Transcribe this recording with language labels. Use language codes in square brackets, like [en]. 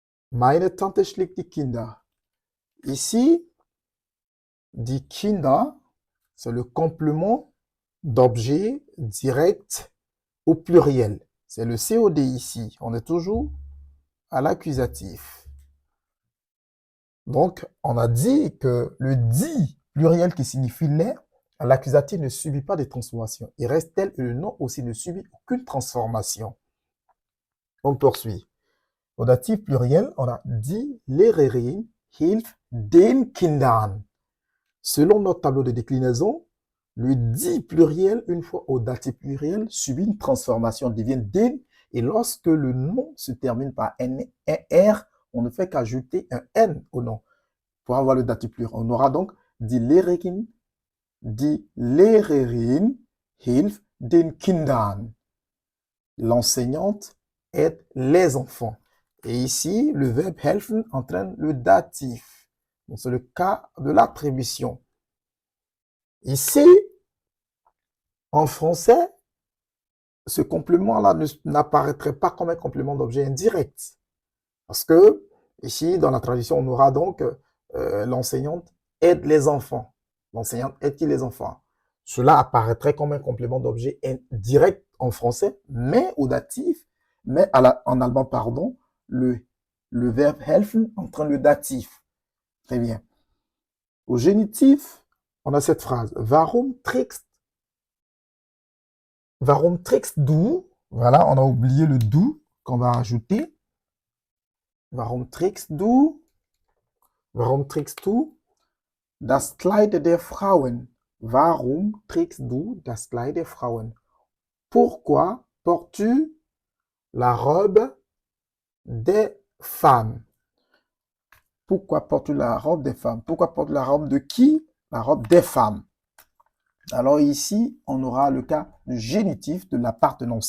[de] Meine Tante schlägt die Kinder. [fr] Ici, die Kinder, c'est le complément d'objet direct au pluriel. C'est le COD ici. On est toujours à l'accusatif. Donc, on a dit que le dit pluriel qui signifie les, l'accusatif ne subit pas de transformation. Il reste tel et le nom aussi ne subit aucune transformation. On poursuit. Au datif pluriel, on a [de] die Lehrerin hilft den Kindern. [fr] Selon notre tableau de déclinaison, le dit pluriel, une fois au datif pluriel, subit une transformation, devient den, et lorsque le nom se termine par un R, on ne fait qu'ajouter un N au nom pour avoir le datif pluriel. On aura donc [de] die Lehrerin hilft den Kindern. [fr] L'enseignante aide les enfants. Et ici, le verbe helfen entraîne le datif. C'est le cas de l'attribution. Ici, en français, ce complément-là n'apparaîtrait pas comme un complément d'objet indirect. Parce que, ici, dans la traduction, on aura donc l'enseignante aide les enfants. L'enseignante aide qui les enfants? Cela apparaîtrait comme un complément d'objet indirect en français, mais au datif, mais en allemand, pardon, le verbe helfen entraîne le datif. Très bien. Au génitif, on a cette phrase. [de] Warum trägst du? [fr] Voilà, on a oublié le du qu'on va ajouter. [de] Warum trägst du das Kleid der Frauen? Warum trägst du das Kleid der Frauen? [fr] Pourquoi portes-tu la robe des femmes? Pourquoi portes-tu la robe des femmes? Pourquoi portes-tu la robe de qui? La robe des femmes. Alors ici, on aura le cas du génitif de l'appartenance.